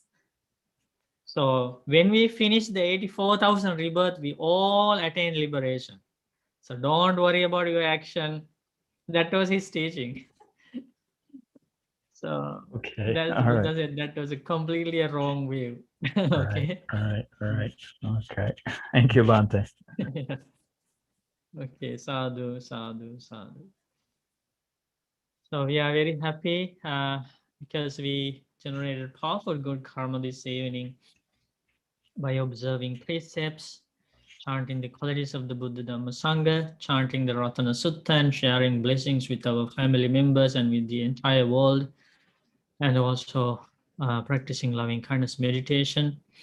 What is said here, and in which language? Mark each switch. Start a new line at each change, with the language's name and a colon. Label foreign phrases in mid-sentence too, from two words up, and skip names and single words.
English: So when we finish the 84,000 rebirth, we all attain liberation. So don't worry about your action. That was his teaching. So Okay. that's All Buddha right. said that was a completely a wrong view. All Okay. right. All right. Okay. Thank you, Bante. Yeah. Okay.
Pali: Sadhu, sadhu, sadhu.
English: So we are very happy because we generated powerful good karma this evening by observing precepts, chanting the qualities of the Buddha Dhamma Sangha, chanting the Ratana Sutta, and sharing blessings with our family members and with the entire world, and also practicing loving kindness meditation,